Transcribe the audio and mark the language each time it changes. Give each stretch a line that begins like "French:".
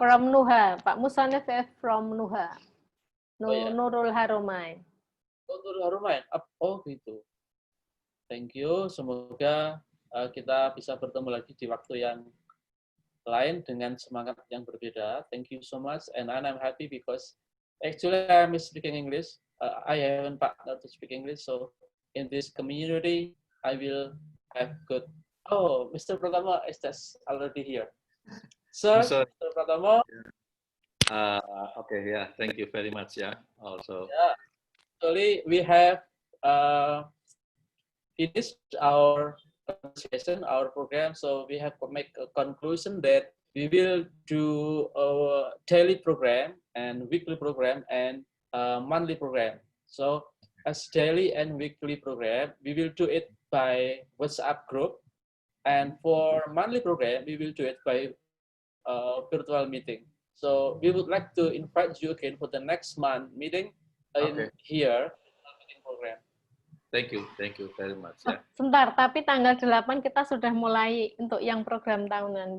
English: From Nuha. Pak Musonif from Nuha. Nurul Harumain. Nurul Harumain.
Indonesian: Oh gitu.
English: Thank you.
Indonesian: Semoga kita bisa bertemu lagi di waktu yang lain dengan semangat yang berbeda.
English: Thank you so much. And I'm happy because actually I'm speaking English. I haven't partner to speak English. So in this community, I will have good. Oh, Mr. Pratama is just already here. Sir, Mr. Pratama. Okay, yeah. Thank you very much. Yeah. Also. Yeah. Actually, we have finished our conversation, our program. So we have to make a conclusion that we will do a daily program and weekly program and monthly program. So as daily and weekly program, we will do it by WhatsApp group. And for monthly program, we will do it by virtual meeting. So we would like to invite you again for the next month meeting in here, meeting program. Thank you very much. Yeah.
Indonesian: Sebentar, tapi tanggal 8 kita sudah mulai untuk yang program tahunan.